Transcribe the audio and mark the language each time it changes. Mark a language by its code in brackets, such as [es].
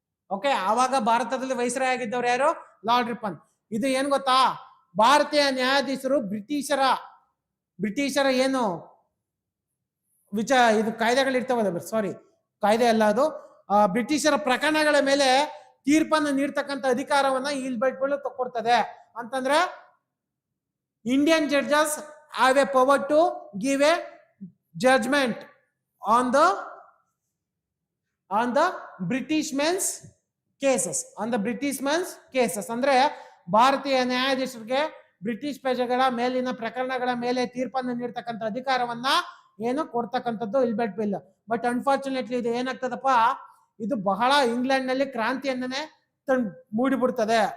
[kn] Okay, ಆವಾಗ ಭಾರತದಲ್ಲಿ viceroy ಆಗಿದ್ದವ್ರು ಯಾರು? Lord Ripon. ಇದು ಏನ್ ಗೊತ್ತಾ? ಭಾರತೀಯ ನ್ಯಾಯಾಧೀಶರು ಬ್ರಿಟಿಷರ ಏನು ಇದು ಕಾಯ್ದೆಗಳಿರ್ತಾವಲ್ಲ, ಸಾರಿ ಕಾಯ್ದೆ ಅಲ್ಲ ಅದು, ಬ್ರಿಟಿಷರ ಪ್ರಕರಣಗಳ ಮೇಲೆ ತೀರ್ಪನ್ನು ನೀಡ್ತಕ್ಕಂಥ ಅಧಿಕಾರವನ್ನ ಇಲ್ಬರ್ಟ್ ಬಿಲ್ ತಕ್ಕೊಡ್ತದೆ. ಅಂತಂದ್ರೆ [en] Indian judges have a power to give a judgment on the on the British men's cases. On the British men's cases [kn] ಅಂದ್ರೆ ಭಾರತೀಯ ನ್ಯಾಯಾಧೀಶರಿಗೆ ಬ್ರಿಟಿಷ್ ಪ್ರಜೆಗಳ ಮೇಲಿನ ಪ್ರಕರಣಗಳ ಮೇಲೆ ತೀರ್ಪನ್ನು ನೀಡ್ತಕ್ಕಂಥ ಅಧಿಕಾರವನ್ನ ಏನು ಕೊಡ್ತಕ್ಕಂಥದ್ದು ಇಲ್ಬರ್ಟ್ ಬಿಲ್. [en] but unfortunately [kn] ಇದು ಏನಾಗ್ತದಪ್ಪ, ಇದು ಬಹಳ ಇಂಗ್ಲೆಂಡ್ ನಲ್ಲಿ ಕ್ರಾಂತಿಯನ್ನೇ ಮೂಡಿಬಿಡ್ತದೆ.